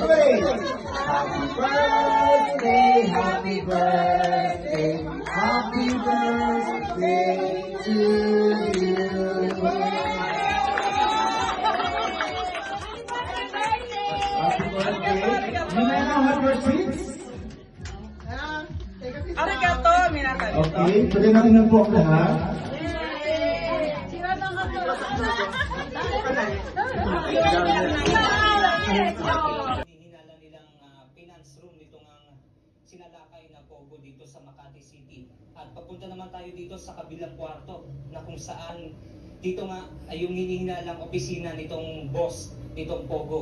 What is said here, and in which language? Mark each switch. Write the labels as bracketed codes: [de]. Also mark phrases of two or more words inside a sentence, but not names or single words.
[en] Happy birthday to you. Happy birthday. You may now have your seats. [ja] ありがとう、皆さん. [tl] Okay, pwede natin na po ang lahat. Hinala nilang finance room nitong sinalakay na Pogo dito sa Makati City. At papunta naman tayo dito sa kabilang kwarto na kung saan dito nga ay yung hinihinalang opisina nitong boss nitong Pogo.